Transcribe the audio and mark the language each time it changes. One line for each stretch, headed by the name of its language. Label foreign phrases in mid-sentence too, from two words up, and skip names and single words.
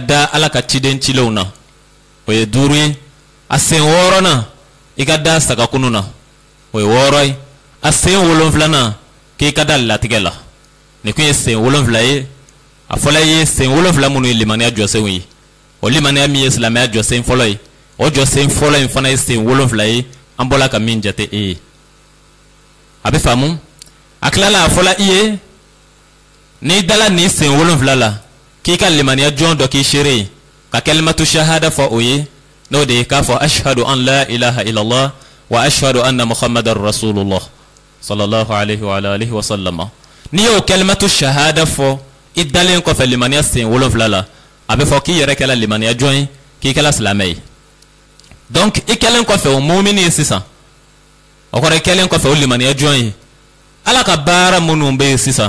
Bambara: da ala ka ciden cilenw na o ye 5 ye a sen 6nan i ka da sagakunu na o ye 6 ye a sen 7nan k'i ka da latigɛ la nin kun ye sen 7 ye a fɔla ye sen 7 minnu ye limaniya jɔsenw ye o limaniya min ye silamɛya jɔsen fɔlɔ ye o jɔsen fɔlɔ in fana ye sen 7 ye an bɔla ka min jate e ye a bɛ faamu a tilala a fɔla i ye n'i dala nin sen 7 la k'i ka limaniya jɔn dɔ k'i seere ye ka
Arabic: كلمة الشهادة
Bambara: fɔ o ye n'o de ye k'a fɔ
Arabic: أشهد أن لا إله إلا الله و أشهد أن محمدا رسول الله صلى الله عليه و آله و سلم
Bambara: n'i y'o
Arabic: كلمة الشهادة
Bambara: fɔ i dalen kɔfɛ limaniya sen 7 la a bɛ fɔ k'i yɛrɛ kɛla limaniya jɔn ye k'i kɛla silamɛ ye donc i kɛlen kɔfɛ o mumini ye sisan o kɔrɔ i kɛlen kɔfɛ o limaniya jɔn ye ala ka baara minnu bɛ yen sisan